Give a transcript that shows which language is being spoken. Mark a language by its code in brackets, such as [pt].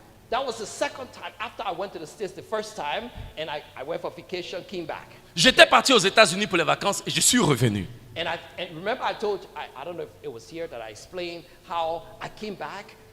[en] That was the second time after I went to the States the first time, and I went for vacation, came back. [fr] J'étais parti aux États-Unis pour les vacances et je suis revenu. [en] And remember I told you, I don't know if it was here that I explained how I came back.